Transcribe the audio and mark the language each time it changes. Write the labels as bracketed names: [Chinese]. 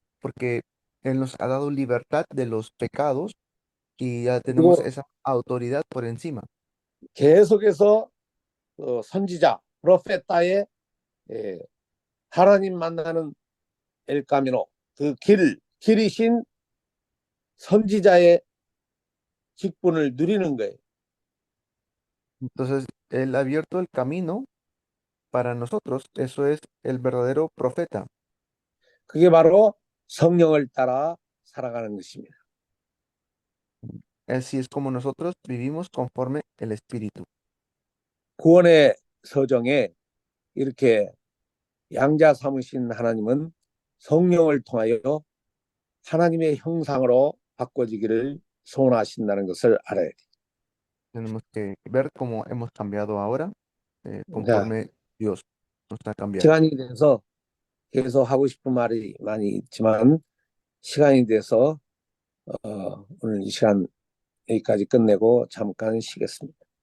[Spanish] Porque Él nos ha dado libertad de los pecados y ya tenemos [Korean] 그리고 [Spanish] esa autoridad por encima. [Korean] 계속해서 선지자, 프로페타의 하나님 만나는 엘카미노, 그 길이신 선지자의 직분을 누리는 거예요. [Spanish] Entonces, Él ha abierto el camino para nosotros. Eso es el verdadero profeta. [Korean] 그게 바로 성령을 따라 살아가는 것입니다. [Spanish] Así es como nosotros vivimos conforme el Espíritu. [Korean] 구원의 서정에 이렇게 양자 삼으신 하나님은 성령을 통하여 하나님의 형상으로 바꿔지기를 소원하신다는 것을 알아야 돼요. [Spanish] Tenemos que ver cómo hemos cambiado ahora [Korean] 자, [Spanish] conforme Dios nos ha cambiado. [Korean] 시간이 돼서 계속 하고 싶은 말이 많이 있지만 시간이 돼서 오늘 이 시간 여기까지 끝내고 잠깐 쉬겠습니다.